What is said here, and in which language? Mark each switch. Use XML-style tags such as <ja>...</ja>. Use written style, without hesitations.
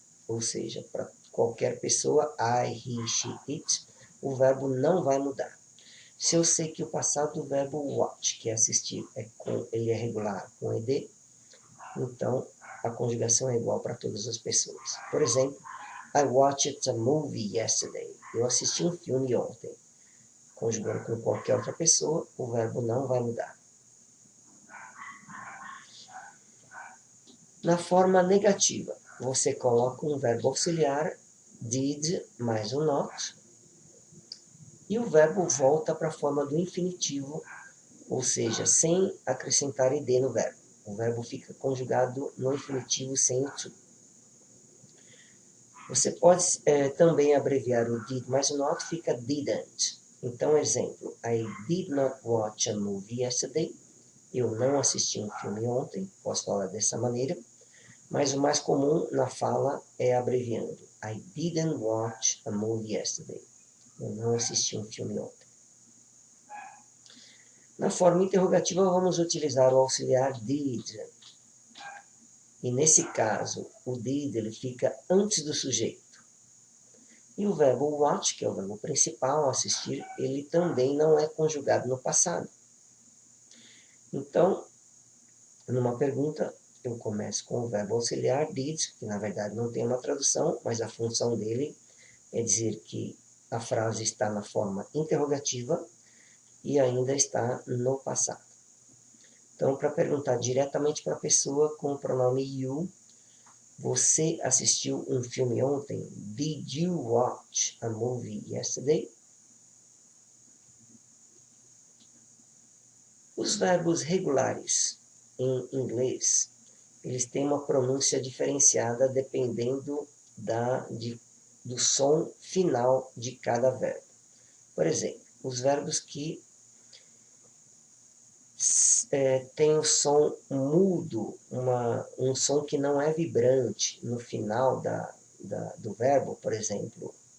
<pt>Ou seja, para qualquer pessoa,</pt> <en>I, he, she, it,</en> <pt>o verbo não vai mudar. Se eu sei que o passado do verbo watch, que é assistir, ele é regular com ed, então a conjugação é igual para todas as pessoas. Por exemplo,</pt> <en>I watched a movie yesterday.</en> <pt>Eu assisti um filme ontem. Conjugando com qualquer outra pessoa, o verbo não vai mudar. Na forma negativa, você coloca um verbo auxiliar, did, mais um not, e o verbo volta para a forma do infinitivo, ou seja, sem acrescentar ed no verbo. O verbo fica conjugado no infinitivo sem o to. Você pode também abreviar o did mais o not, fica didn't. Então, exemplo,</pt> <en>I did not watch a movie yesterday.</en> <pt>Eu não assisti um filme ontem, posso falar dessa maneira. Mas o mais comum na fala é abreviando.</pt> <en>I didn't watch a movie yesterday.</en> <pt>Eu não assisti um filme ontem. Na forma interrogativa, vamos utilizar o auxiliar did. E nesse caso, o did ele fica antes do sujeito. E o verbo watch, que é o verbo principal, assistir, ele também não é conjugado no passado. Então, numa pergunta, eu começo com o verbo auxiliar did, que na verdade não tem uma tradução, mas a função dele é dizer que a frase está na forma interrogativa e ainda está no passado. Então, para perguntar diretamente para a pessoa com o pronome you, você assistiu um filme ontem?</pt> <en>Did you watch a movie yesterday?</en> <pt>Os verbos regulares em inglês, eles têm uma pronúncia diferenciada dependendo do som final de cada verbo. Por exemplo, os verbos que tem o som mudo, um som que não é vibrante no final do verbo, por exemplo.</pt>